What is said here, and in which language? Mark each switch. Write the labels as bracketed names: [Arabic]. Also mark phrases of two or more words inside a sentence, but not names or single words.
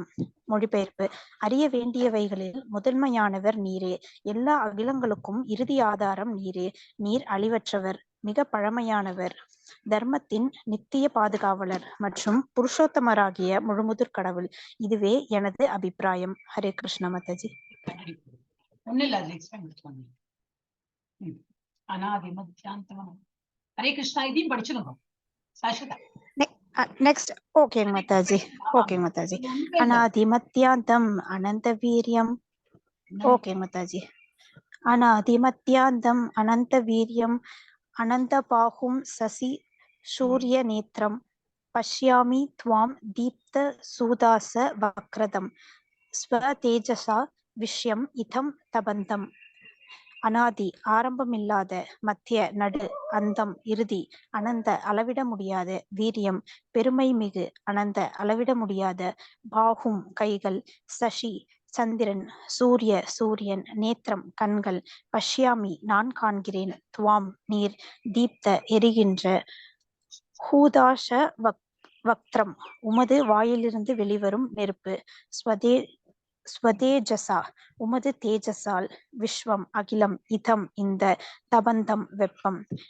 [Tamil] மொழிபெயர்ப்பு: அறிய வேண்டியவைகளில் முதன்மையானவர் நீரே, எல்லா அகிலங்களுக்கும் இறுதி ஆதாரம் நீரே, நீர் அழிவற்றவர், மிக பழமையானவர், தர்மத்தின் நித்திய பாதுகாவலர் மற்றும் புருஷோத்தமராகிய முழுமுதற் கடவுள். இதுவே எனது அபிப்பிராயம். ஹரே கிருஷ்ண மாதாஜி. ஹரே கிருஷ்ணா. இதையும் படிச்சுக்கணும். [English] Next, okay, Mataji. Okay, Mataji. [Sanskrit] अनादिमध्यान्तम् अनन्तवीर्यम्. [English] Okay, Mataji. [Sanskrit] अनादिमध्यान्तम् अनन्तवीर्यम् अनन्तबाहुम् शशि सूर्य नेत्रम् पश्यामि त्वाम् दीप्त हुताश वक्त्रम् स्वतेजसा विश्वम् इदम् तपन्तम्. [Tamil] அனாதி ஆரம்பமில்லாத, மத்திய நடு அந்தம் இறுதி, அனந்த அளவிட முடியாத, வீரியம் பெருமை மிகு, அனந்த அளவிட முடியாத, பாகும் கைகள், சசி சந்திரன், சூரியன், நேத்திரம் கண்கள், பஷ்யாமி நான் காண்கிறேன், துவாம் நீர், தீப்த எரிகின்ற, [Sanskrit] हुताश वक्त्रम् [Tamil] உமது வாயிலிருந்து வெளிவரும் நெருப்பு, ஸ்வதேஜசா உமது தேஜஸால், விஸ்வம் அகிலம், இதம் இந்த, தபந்தம் வெப்பம்,